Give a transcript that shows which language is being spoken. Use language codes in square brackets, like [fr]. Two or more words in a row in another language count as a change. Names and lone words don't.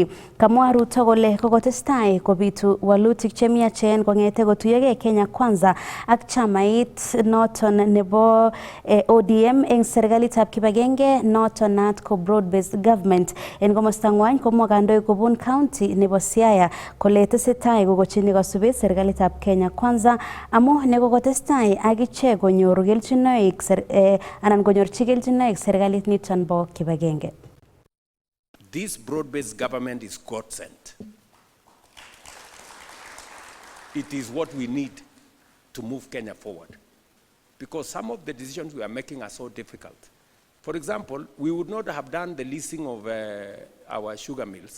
[kln] Kamwa Ruto kole kokotestai kobitu walutik chemiachen kong'ete kotuyogei Kenya Kwanza ak chamait noton nebo ODM eng serikalitab kibagenge noton naat ko [en] broad-based government. [kln] En komosta ngwany komwa kandoik kobun county nebo Siaya kole tesetai kokochini kasubet serikalitab Kenya Kwanza amu nekokotestai akichek konyoru kelchinoik anan konyorchi kelchinoik serikalit niton bo kibagenge. [en] This broad-based government is God-sent. It is what we need to move Kenya forward. Because some of the decisions we are making are so difficult. For example, we would not have done the leasing of our sugar mills.